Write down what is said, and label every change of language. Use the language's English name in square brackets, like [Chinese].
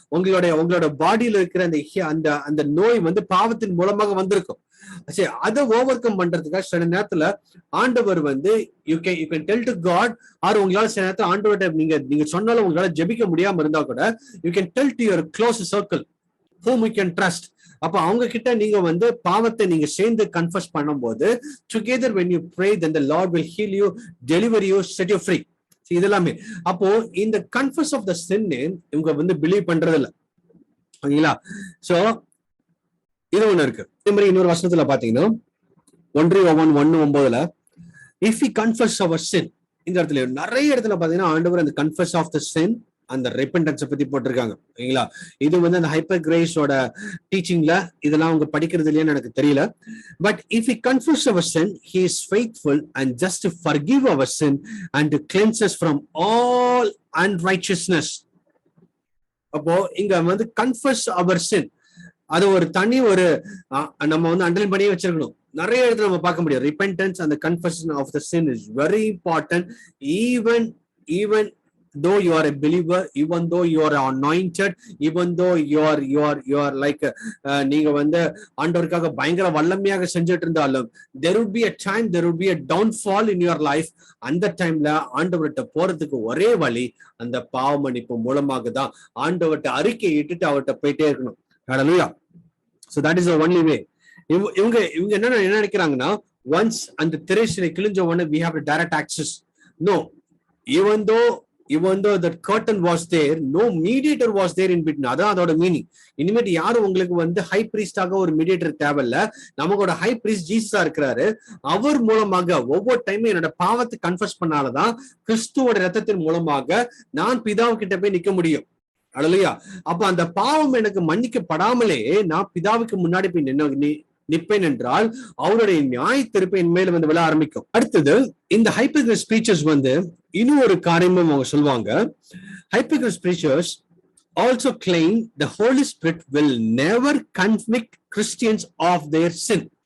[Tamil] உங்களோட பாடியில இருக்கிற அந்த நோய் வந்து பாவத்தின் மூலமாக வந்திருக்கும். சரி, அதை ஓவர் கம் பண்றதுக்காக சில நேரத்துல ஆண்டவர் வந்து [English] you can tell to God, [Tamil] R உங்களால சில நேரத்துல ஆண்டவர்கிட்ட நீங்க சொன்னாலும் உங்களால ஜெபிக்க முடியாம இருந்தா கூட [English] You can tell to your close circle whom you can trust. [Tamil] அப்ப அவங்க கிட்ட நீங்க வந்து பாவத்தை நீங்க சேர்ந்து கன்ஃபஸ் பண்ணும்போது, [English] together when you pray, then the Lord will heal you, deliver you, set you free. [Tamil] இதெல்லாமே அப்போ இந்த கன்ஃபஸ் ஆஃப் த சின் இவங்க வந்து பிலீவ் பண்றது இல்ல. ஓகேங்களா? சோ இது ஒண்ணு இருக்கு. இதே மாதிரி இன்னொரு வசனத்துல பாத்தீங்கன்னா 1 John 1:9 [English] if we confess our sin, [Tamil] இந்த இடத்துல நிறைய இடத்துல பாத்தீங்கன்னா ஆண்டவர் அந்த கன்ஃபஸ் ஆஃப் த சின் அந்த ரெபெண்டன்ஸை பத்தி போட்டிருக்காங்க. ஓகேங்களா? இது வந்து அந்த ஹைப்பர் கிரேஸோட டீச்சிங்ல இதெல்லாம் அவங்க படிக்கிறது இல்லையான்னு எனக்கு தெரியல. [English] But if we confess our sin, he is faithful and just to forgive our sin and to cleanse us from all unrighteousness. [Tamil] அப்போ இங்க வந்து கன்ஃபஸ் அவர் சின், அது ஒரு தனி ஒரு நம்ம வந்து அண்டர்லைன் பண்ணியே வச்சிருக்கணும். நிறைய இடத்துல நம்ம பார்க்க முடியும். [English] Repentance and the confession of the sin is very important. Even though you are a believer, even though you are anointed, even though you are like [Tamil] நீங்க வந்து ஆண்டவருக்காக பயங்கர வல்லமையாக செஞ்சுட்டு இருந்தாலும், [English] there would be a time, there would be a downfall in your life. [Tamil] அந்த டைம்ல ஆண்டவர்கிட்ட போறதுக்கு ஒரே வழி அந்த பாவ மன்னிப்பு மூலமாக தான். ஆண்டவர்கிட்ட அறிக்கை இட்டுட்டு அவர்கிட்ட போயிட்டே இருக்கணும். ஹல்லேலூயா. [English] So that is the only way. [Tamil] இவங்க என்ன நினைக்கிறாங்கன்னா, once அந்த திரைச்சீலை கிழிஞ்ச உடனே [English] we have a direct access. No, even though that curtain was there, no mediator was there in between. [Tamil] அதான் அதோட மீனிங். இனிமேட்டு யாரும் உங்களுக்கு வந்து ஹை பிரீஸ்டாக ஒரு மீடியேட்டர் தேவையில்ல. நமக்கோட ஹை பிரீஸ்ட் ஜீசஸா இருக்கிறாரு. அவர் மூலமாக ஒவ்வொரு டைமும் என்னோட பாவத்தை கன்ஃபஸ் பண்ணாலதான் கிறிஸ்துவோட ரத்தத்தின் மூலமாக நான் பிதாவுக்கிட்ட போய் நிக்க முடியும். அல்லேலூயா. அப்ப அந்த பாவம் எனக்கு மன்னிக்கப்படாமலே நான் பிதாவுக்கு முன்னாடி போய் நிப்பேன் என்றால் அவருடைய நியாய தீர்ப்பு என் மேல வந்து விழ ஆரம்பிக்கும். அடுத்தது இந்த ஹைப்பர் ஸ்பீச்சர்ஸ் வந்து இன்னும் ஒரு காரியமும் அவங்க சொல்லுவாங்க. [English] Hyper preachers also claim the Holy Spirit will never convict Christians of their sin.